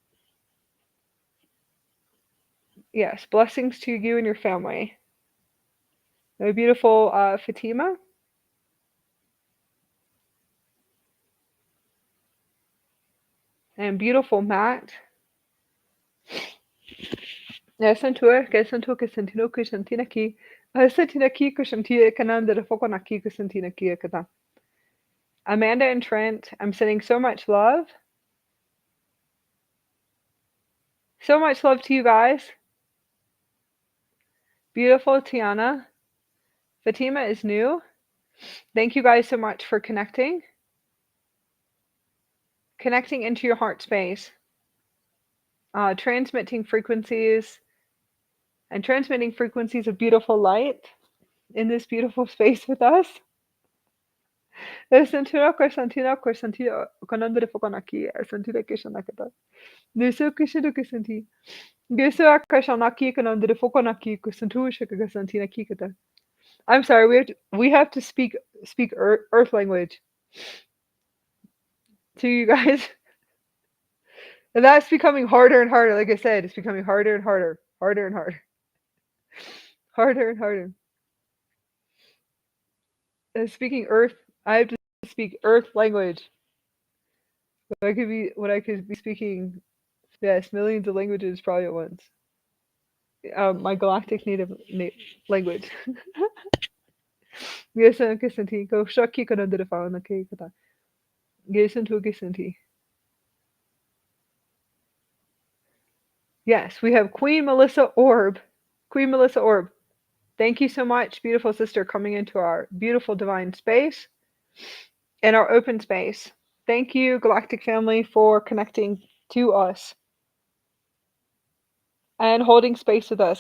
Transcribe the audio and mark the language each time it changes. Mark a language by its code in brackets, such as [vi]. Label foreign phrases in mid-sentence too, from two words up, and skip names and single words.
[en] Yes, blessings to you and your family. A beautiful Fatima. And beautiful Matt. Santua, que santua que santino que santina ki. Santina ki que santia kananda de foko na ki que santina ki kata. Amanda and Trent, I'm sending so much love. So much love to you guys. Beautiful Tiana. Fatima is new. Thank you guys so much for connecting. Connecting into your heart space. Transmitting frequencies and transmitting frequencies of beautiful light in this beautiful space with us. Santino ko santino ko santino kananda foko na ki santino ke shanakata. Nusu kishidu ke santi. Gusu akasha na ki kananda foko na ki ko santu shika santina ki kata. I'm sorry, we have to speak earth language to you guys. And that's becoming harder and harder. Like I said, it's becoming harder and harder. Harder and harder. Harder and harder. And speaking earth, I have to speak earth language. What I could be speaking, yes, millions of languages probably at once. My galactic native language. Gesa kisanti go shaki kananda de fa na ke kata. Gesan to gisanti. Yes, we have Queen Melissa Orb. Queen Melissa Orb. Thank you so much, beautiful sister, coming into our beautiful divine space and our open space. Thank you, Galactic family, for connecting to us and holding space with us.